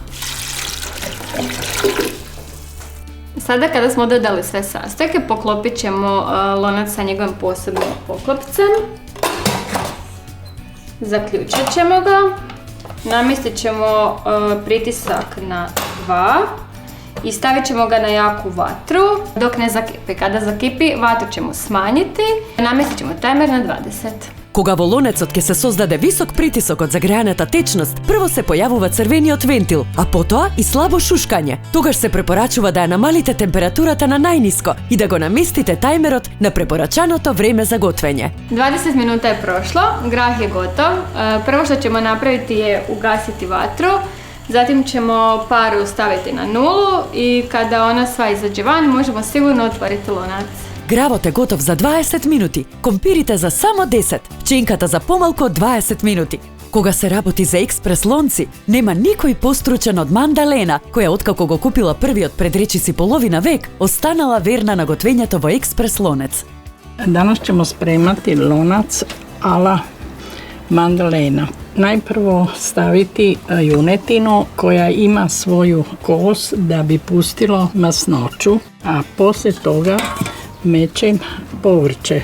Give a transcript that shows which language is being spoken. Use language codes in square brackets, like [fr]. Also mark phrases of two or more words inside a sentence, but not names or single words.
[hr] Sada kada smo dodali sve sastojke, poklopit ćemo lonac sa njegovim posebnim poklopcem. Zaključit ćemo ga. Namjestit ćemo pritisak na 2 i stavit ćemo ga na jaku vatru dok ne zakipi. Kada zakipi, vatru ćemo smanjiti. Namjestit ćemo tajmer na 20. [mk] Кога во лонецот ќе се создаде висок притисок од загреаната течност, прво се појавува црвениот вентил, а потоа и слабо шушкање. Тогаш се препорачува да ја намалите температурата на најниско и да го наместите тајмерот на препорачаното време за готвење. [hr] 20 minuta je prošlo, grah je gotov. Prvo što ćemo napraviti je ugasiti vatru, zatim ćemo paru staviti na 0 i kada ona sva izađe van, možemo sigurno otvoriti lonac. [mk] Гравот е готов за 20 минути, компирите за само 10, пченката за помалку од 20 минути. Кога се работи за експрес лонци, нема никој постручен од Мандалена, која откако го купила првиот пред речиси половина век, останала верна на готвењето во експрес лонец. [hr] Danas ćemo spremati lonac ala Mandalena. Najprvo staviti junetinu koja ima svoju kost da bi pustilo masnoću, a poslije toga mečem povrće.